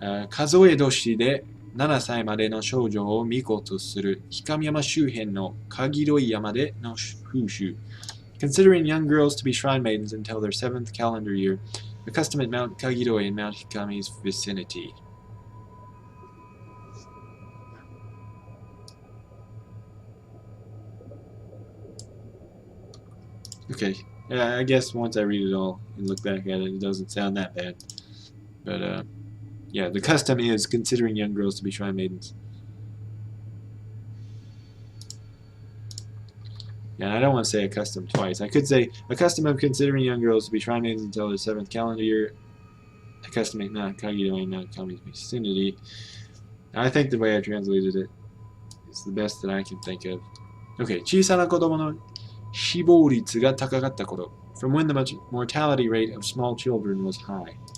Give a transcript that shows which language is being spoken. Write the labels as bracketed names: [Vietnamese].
[Japanese] 数え年で7歳までの少女を巫女とする氷山周辺の鍵広い山での風習。 [English] Considering young girls to be shrine maidens until their 7th calendar year, a custom at Mount Kagiroi in Mount Hikami's vicinity. Okay, I guess once I read it all and look back at it, it doesn't sound that bad. But, yeah, the custom is considering young girls to be shrine maidens. Yeah, I don't want to say a custom twice. I could say a custom of considering young girls to be shrine maidens until their 7th calendar year. A custom at Mount Kagiroi, Mount Kami's vicinity. I think the way I translated it is the best that I can think of. [Japanese] Okay, 小さな子供の死亡率が高かった頃. [English] From when the mortality rate of small children was high.